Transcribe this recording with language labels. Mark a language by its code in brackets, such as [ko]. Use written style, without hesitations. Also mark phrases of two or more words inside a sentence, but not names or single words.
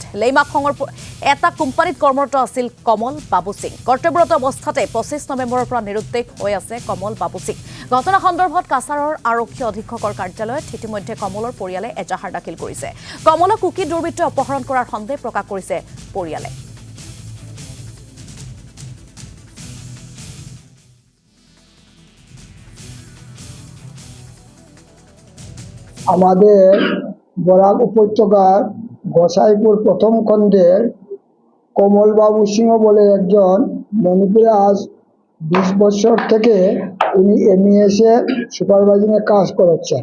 [as] লেইমা খঙৰ এটা কোম্পানীত কৰ্মৰত আছিল কমল বাবু সিং। কৰ্তব্যৰত অৱস্থাতে 25 নৱেম্বৰৰ পৰা নিৰুদ্দেশ হৈ আছে কমল বাবু সিং। ঘটনা সন্দৰ্ভত কাছাৰৰ আৰক্ষী অধীক্ষকৰ কাৰ্যালয়ত ইতিমধ্যে কমলৰ পৰিয়ালে এজাহাৰ দাখিল কৰিছে। কমলক কুকি দুৰ্বৃত্তই অপহৰণ কৰাৰ সন্দেহ প্ৰকাশ কৰিছে পৰিয়ালে। [bn] আমাদের বরাক উপত্যকার গোসাইপুর প্রথম খণ্ডের কমল বাবু সিংহ বলে একজন মণিপুরে আজ 20 বছর থেকে উনি এমইএসে সুপারভাইজিংয়ে কাজ করেছেন।